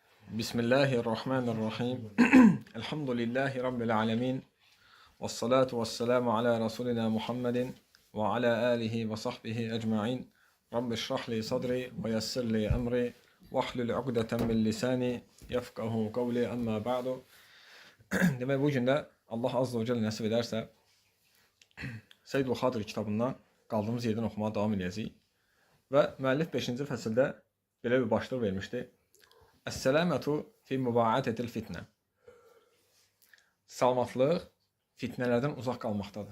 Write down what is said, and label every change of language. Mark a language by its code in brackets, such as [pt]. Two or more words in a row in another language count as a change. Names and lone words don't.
[ar] بسم الله الرحمن الرحيم. الحمد لله رب العالمين. والصلاة والسلام على رسولنا محمد وعلى آله وصحبه أجمعين. رب اشرح لي صدري ويسر لي أمري واحلل عقدة من لساني يفقهوا قولي أما بعد. [tr] Demek bugün de Allah azze ve celle nasip ederse [az] Seyyid Buxadır kitabından qaldığımız yerdən oxumağa davam edəcəyik. Və müəllif 5-ci fəsildə belə bir başlıq vermişdi. [ar] السلامة في مباعدة الفتنة. [az] Salamatlıq fitnələrdən uzaq qalmaqdadır.